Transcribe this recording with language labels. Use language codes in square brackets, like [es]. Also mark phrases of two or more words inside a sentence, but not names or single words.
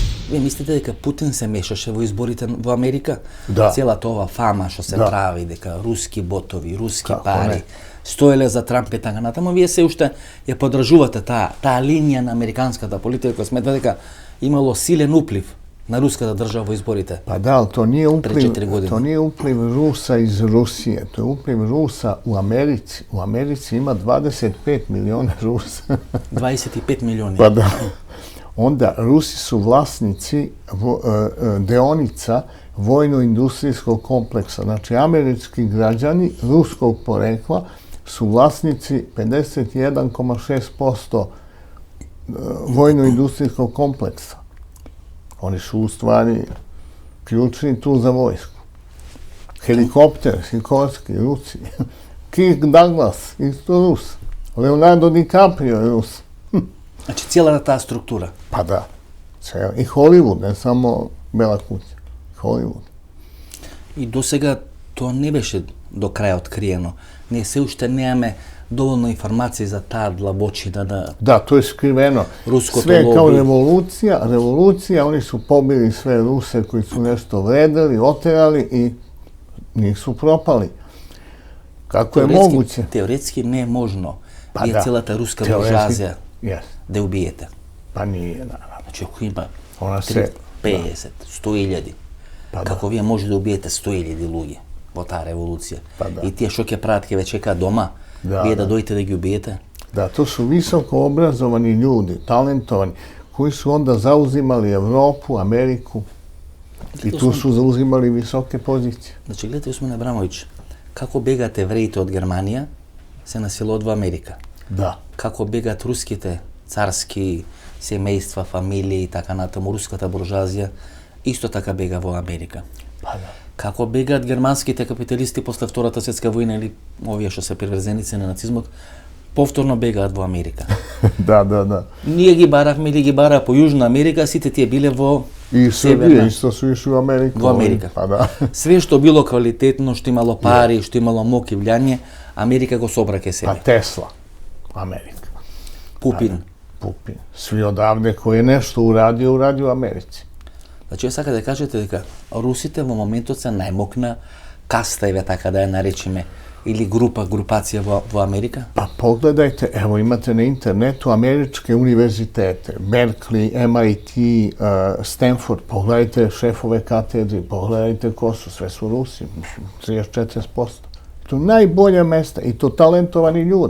[mk] Ви мислите дека Путин се мешаше во изборите во Америка? Да. Целата ова фама што се Да. прави, дека руски ботови, руски Како пари, не? стоеле за Трамп и така натаму, вие се уште ја поддржувате таа линија на американската политика, која смета дека имало силен уплив на руската држава во изборите. [sr] Pa da, ali to nije Pre 4 godine. to nije upliv Rusa iz Rusije, to je upliv Rusa u Americi. U Americi ima 25 miliona Rusa. [mk] 25 милиони. [sr] Pa da. Onda Rusi su vlasnici deonica vojno-industrijskog kompleksa. Znači, američki građani ruskog porekla su vlasnici 51,6% vojno-industrijskog kompleksa. Oni su u stvari ključni tu za vojsku. Helikopter, Sikorski, Rusi. Kirk Douglas, isto Rus. Leonardo DiCaprio je Rus. [mk] Значи целата таа структура. [sr] Pa da. I Hollywood, ne samo Bela kuća. Hollywood. [mk] И до сега тоа не беше до крај откриено. Ние се уште немаме доволно информации за таа длабочина на [sr] Da, to je skriveno. Rusko Sve to kao lobby. revolucija, oni su pobili sve Ruse koji su nešto vredeli, oterali i nisu propali. Kako je moguće? [mk] Теоретски не е можно. [sr] Pa [mk] Вие [sr] da. [mk] целата руска [sr] Teoretski, [mk] буржуазија Yes. да ја убиете. [sr] Pa nije, naravno. [mk] Значи ако има [sr] Ona se... [mk] 50, 100.000, [sr] Pa da. [mk] како вие може да убиете 100.000 луѓе во таа револуција? [sr] Pa da. [mk] И тие што ќе прават ќе ве чекаат дома, [sr] Da, [mk] вие да [sr] da. [mk] дојдете да ги убиете? [sr] Da, to su visoko obrazovani ljudi, talentovani, koji su onda zauzimali Evropu, Ameriku i tu su zauzimali visoke pozicije. [mk] Значи гледате, Осман Абрамовиќ, како бегаат евреите од Германија, се населуваат во Америка. [sr] Da. [mk] Како бегаат руските царски семејства, фамилии и така натаму, руската буржуазија, исто така бега во Америка. [sr] Pa da. [mk] Како бегаат германските капиталисти после Втората светска војна или овие што се приврзеници на нацизмот, повторно бегаат во Америка. [sr] Da, da, da. [mk] Ние ги баравме или ги бараа по Јужна Америка, сите тие биле во [sr] I [mk] Северна. [sr] Srbije isto su išli u Ameriku. [mk] Во Америка. [sr] Pa da. [mk] Све што било квалитетно, што имало пари, што имало мок и влијание, Америка го собра ке [sr] Pa [mk] себе. [sr] Tesla, Amerika. [mk] Пупин. [sr] Pupin. Svi odavde koji je nešto uradio u Americi. [mk] Значи, вие сака да кажете дека русите во моментот се најмокна каста, еве така да ја наречеме, или групација во Америка? [sr] Pa pogledajte, evo imate na internetu američke univerzitete, Berkeley, MIT, Stanford, pogledajte šefove katedri, pogledajte ko su, sve su Rusi, 30-40%. To najbolja mesta i to talentovani ljudi.